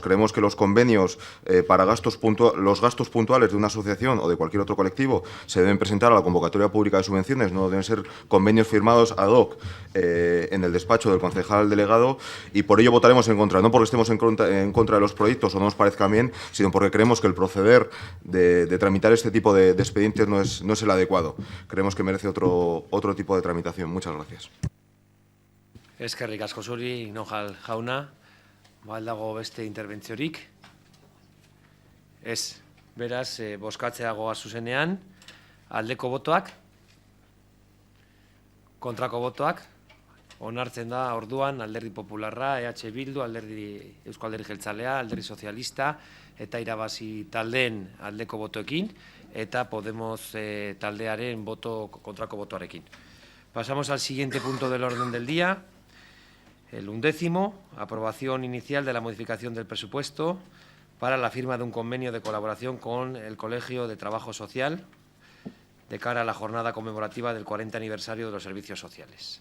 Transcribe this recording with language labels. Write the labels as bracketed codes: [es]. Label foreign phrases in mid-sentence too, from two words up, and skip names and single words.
[es] Creemos que los convenios para los gastos puntuales de una asociación o de cualquier otro colectivo se deben presentar a la convocatoria pública de subvenciones, no deben ser convenios firmados [la] ad hoc [es] en el despacho del concejal delegado, y por ello votaremos en contra, no porque estemos en contra de los proyectos o no nos parezcan bien, sino porque creemos que el proceder de tramitar este tipo de expedientes no es el adecuado. Creemos que merece otro tipo de tramitación. Muchas gracias. [eu] Eskerrik asko zuri, Nojal jauna. Dago beste interbentziorik. Ez, beraz, bozkatzea goaz zuzenean. Aldeko botoak. Kontrako botoak. Onartzen da orduan Alderdi Popularra, EH Bildu, Eusko Alderdi Jeltzalea, Alderdi Sozialista eta irabazi taldeen aldeko botoekin eta Podemos taldearen kontrako botoarekin. [es] Pasamos al siguiente punto del orden del día. El 11º, aprobación inicial de la modificación del presupuesto para la firma de un convenio de colaboración con el Colegio de Trabajo Social de cara a la jornada conmemorativa del 40 aniversario de los servicios sociales.